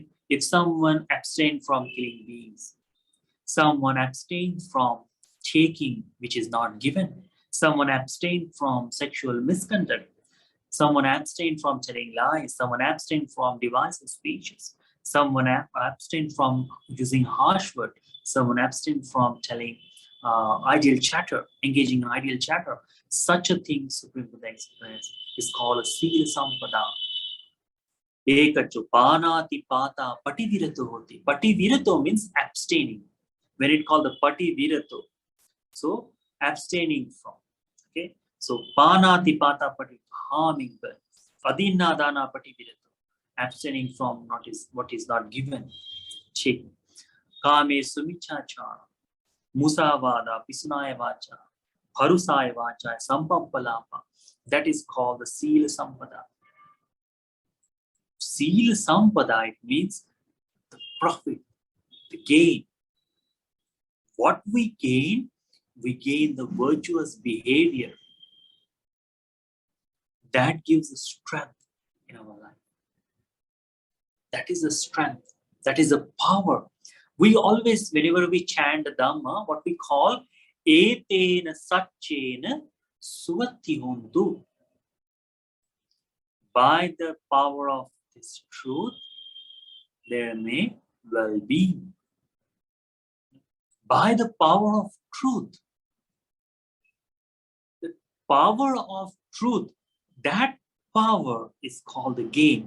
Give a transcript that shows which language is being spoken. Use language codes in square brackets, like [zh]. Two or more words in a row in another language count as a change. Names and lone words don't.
[en] if someone abstained from killing beings, someone abstained from taking which is not given, someone abstained from sexual misconduct, someone abstained from telling lies, someone abstained from divisive speeches, someone abstained from using harsh words, someone abstained from telling ideal chatter, engaging in ideal chatter. Such a thing, Supreme Buddha expressed, is called a [pi] Sila Sampada. Ekacho panati pata pativirato hoti. [en] Pativirato means abstaining. When it called the pativirato, so abstaining from. Okay, so [pi] panati pata pati, [en] harming birds. [pi] Adinna dana pativirato, [en] abstaining from what is not given. Taking. [pi] Kame sumichachara, musavada, pisunaya vacha, harusaya vacha, sampappalapa. [en] That is called the [pi] Sila Sampada. Sila Sampada, [en] it means the profit, the gain. What we gain the virtuous behavior. That gives us strength in our life. That is the strength. That is the power. We always, whenever we chant the Dhamma, what we call [pi] etena satchena suvati hontu. [en] By the power of this truth, there may well-being. By the power of truth, the power of truth, that power is called the gain.